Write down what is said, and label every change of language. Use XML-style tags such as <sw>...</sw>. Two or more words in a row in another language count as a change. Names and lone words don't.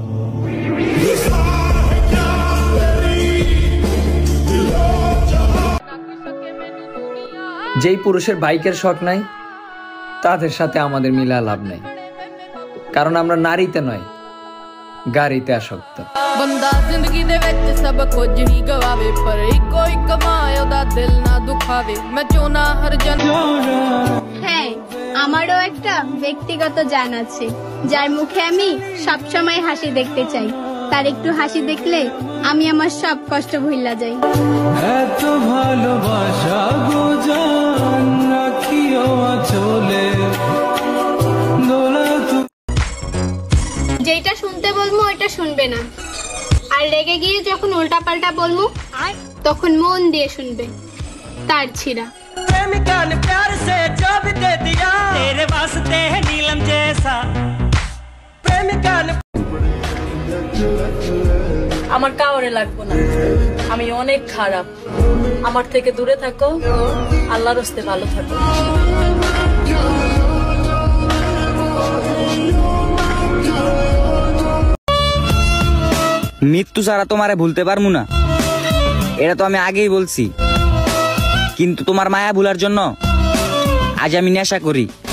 <bn>যেই পুরুষের বাইকের শখ নাই তাদের সাথে আমাদের মিলা লাভ নাই, কারণ আমরা নারীতে নয়, গাড়িতে আসক্ত।</bn> <pa>ਬੰਦਾ ਜ਼ਿੰਦਗੀ ਦੇ ਵਿੱਚ ਸਭ ਕੁਝ ਹੀ ਗਵਾਵੇ, ਪਰ ਇੱਕੋ ਇੱਕ ਮਾਂ ਉਹਦਾ ਦਿਲ ਨਾ ਦੁਖਾਵੇ। ਮੈਂ ਚਾਹੁੰਦਾ ਹਰ ਜਨਮ।</pa> <bn>হ্যাঁ, আমারও একটা ব্যক্তিগত জান আছে, যার মুখে আমি সবসময় হাসি দেখতে চাই। তার একটু হাসি দেখলে আমি আমার সব কষ্ট ভুলে যাই। এত ভালোবাসা গো জান রাখিও চলে দোলা। যেটা শুনতে বলবো ওইটা শুনবে না, আর রেগে গিয়ে যখন উল্টাপাল্টা বলবো তখন মন দিয়ে শুনবে। তার ছিড়া</bn> <hi>प्रेमिका ने प्यार से जो भी दे दिया तेरे वास्ते है नीलम जैसा। प्रेमिका ने</hi> <bn>আমার কাউরে লাগবো না, আমি অনেক খারাপ। আমার থেকে দূরে থাকো, আল্লাহর রাস্তে ভালো থাকো। মৃত্যু ছাড়া তোমারে ভুলতে পারবো না, এটা তো আমি আগেই বলছি, কিন্তু তোমার মায়া ভুলার জন্য আজ আমি নেশা করি।</bn>